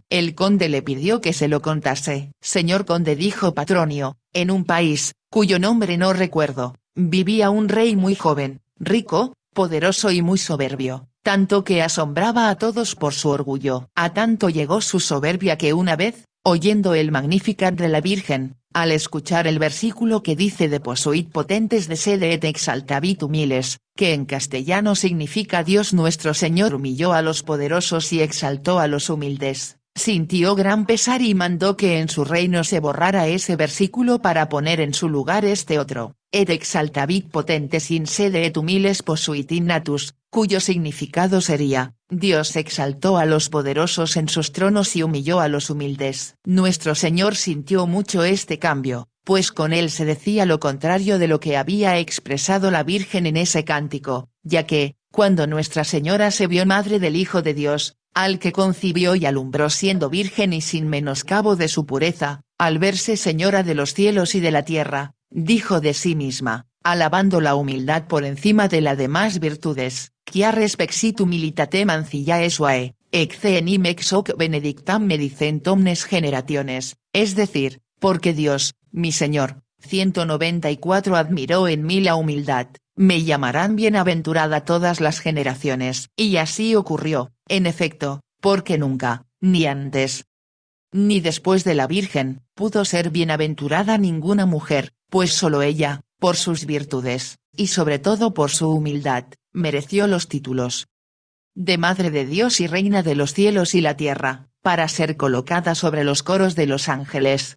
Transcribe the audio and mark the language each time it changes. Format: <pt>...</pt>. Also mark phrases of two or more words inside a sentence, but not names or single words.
<es>El conde le pidió que se lo contase. Señor conde, dijo Patronio, en un país, cuyo nombre no recuerdo, vivía un rey muy joven, rico, poderoso y muy soberbio, tanto que asombraba a todos por su orgullo. A tanto llegó su soberbia que una vez, oyendo el Magnificat de la Virgen, al escuchar el versículo que dice</es> <la>Deposuit potentes de sede et exaltavit humiles,</la> <es>que en castellano significa Dios nuestro Señor humilló a los poderosos y exaltó a los humildes, sintió gran pesar y mandó que en su reino se borrara ese versículo para poner en su lugar este otro,</es> <la>et exaltavit potentes in sede et humiles posuit in natus,</la> <es>cuyo significado sería, Dios exaltó a los poderosos en sus tronos y humilló a los humildes. Nuestro Señor sintió mucho este cambio, pues con él se decía lo contrario de lo que había expresado la Virgen en ese cántico, ya que, cuando Nuestra Señora se vio madre del Hijo de Dios, al que concibió y alumbró siendo virgen y sin menoscabo de su pureza, al verse Señora de los cielos y de la tierra, dijo de sí misma, alabando la humildad por encima de las demás virtudes,</es> <la>quia respexit humilitate mancillae suae, ecce enim ex hoc benedictam me dicent omnes generationes,</la> <es>es decir, porque Dios, mi Señor, 194 admiró en mí la humildad, me llamarán bienaventurada todas las generaciones. Y así ocurrió, en efecto, porque nunca, ni antes, ni después de la Virgen, pudo ser bienaventurada ninguna mujer, pues solo ella, por sus virtudes, y sobre todo por su humildad, mereció los títulos de Madre de Dios y Reina de los cielos y la tierra, para ser colocada sobre los coros de los ángeles.</es>